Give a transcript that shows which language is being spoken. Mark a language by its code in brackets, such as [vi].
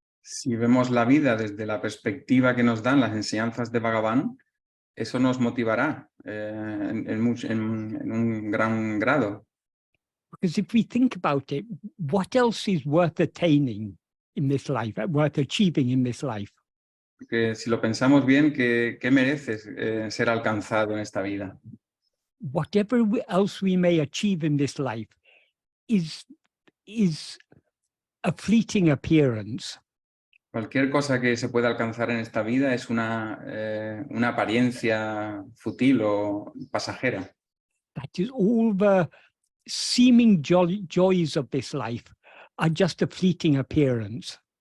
[es] Si vemos la vida desde la perspectiva que nos dan las enseñanzas de Bhagavan, eso nos motivará en un gran grado. [en] Because if we think about it, what else is worth attaining in this life, worth achieving in this life? [es] Porque si lo pensamos bien, ¿qué merece ser alcanzado en esta vida? [en] Whatever else we may achieve in this life is a fleeting appearance. [es] Cualquier cosa que se pueda alcanzar en esta vida es una apariencia fútil o pasajera. [en] That is, all the seeming joys of this life are just a fleeting appearance.